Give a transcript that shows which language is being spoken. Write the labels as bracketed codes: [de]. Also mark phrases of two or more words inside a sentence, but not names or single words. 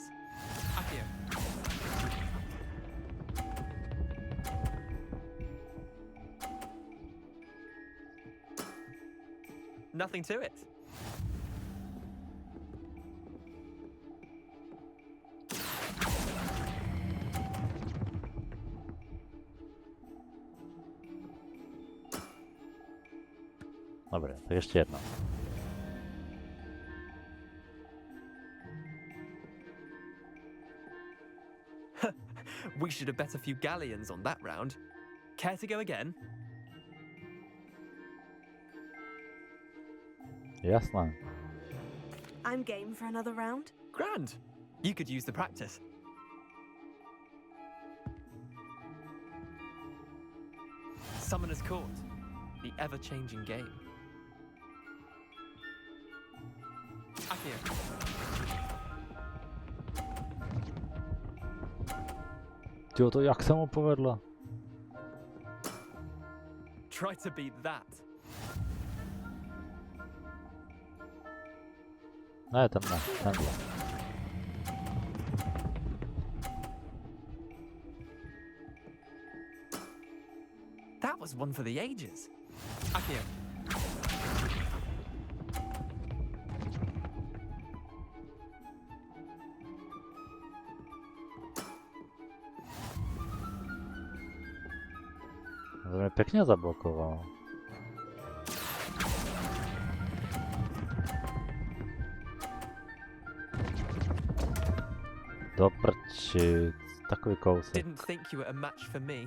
[en] Accio. Nothing to it. [cs] Dobré, tak ještě jedno. [en] We should have bet a few galleons on that round. Care to go again? [cs] Jasné. [en] I'm game for another round. Grand! You could use the practice. Summoner's Court, the ever-changing game. [cs] Tyjo, to jak se mu povedlo? [en] Try to beat that. [cs] Ne, tenhle. [en] That was one for the ages. Akio. [cs] To mě pěkně zablokoval. Do prčic, takový kousek. [en] Didn't think you were a match for me.